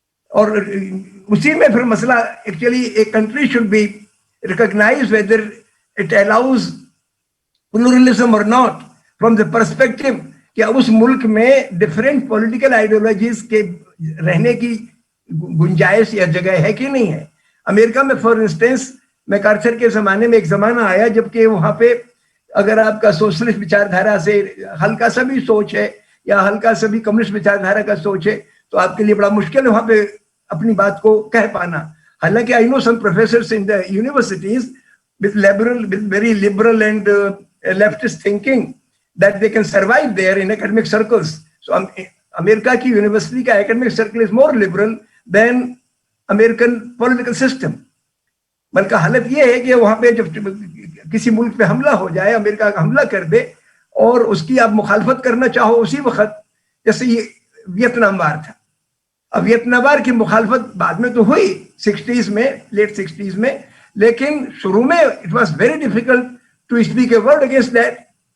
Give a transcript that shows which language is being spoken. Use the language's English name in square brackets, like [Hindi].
[Hindi] और उसी में फिर मसला एक्चुअली एक [English] country should be recognise whether it allows pluralism और not, from the perspective [Hindi] कि उस मुल्क में डिफरेंट पॉलिटिकल आइडियोलॉजीज के रहने की गुंजाइश या जगह है कि नहीं है। अमेरिका में फॉर इंस्टेंस मैकार्थर के जमाने में एक जमाना आया जबकि वहां पे अगर आपका सोशलिस्ट विचारधारा से हल्का सा भी सोच है या हल्का सा भी कम्युनिस्ट विचारधारा का सोच है, तो आपके लिए बड़ा मुश्किल है वहां पे अपनी बात को कह पाना। [English] हालांकि I know some professors in the universities with very liberal and leftist thinking that they can survive there in academic circles. So [Hindi] America की यूनिवर्सिटी का [English] academic circle is more liberal than American political system. [Hindi] बल्कि हालत ये है कि वहां पे जब किसी मुल्क पे हमला हो जाए, अमेरिका का हमला कर दे और उसकी आप मुखालफत करना चाहो उसी वक्त, जैसे ये वियतनाम वार था। अब वियतनाम वार की मुखालफत बाद में तो हुई 60s में, लेट 60s में, लेकिन शुरू में [English] It was very difficult to speak a word against that.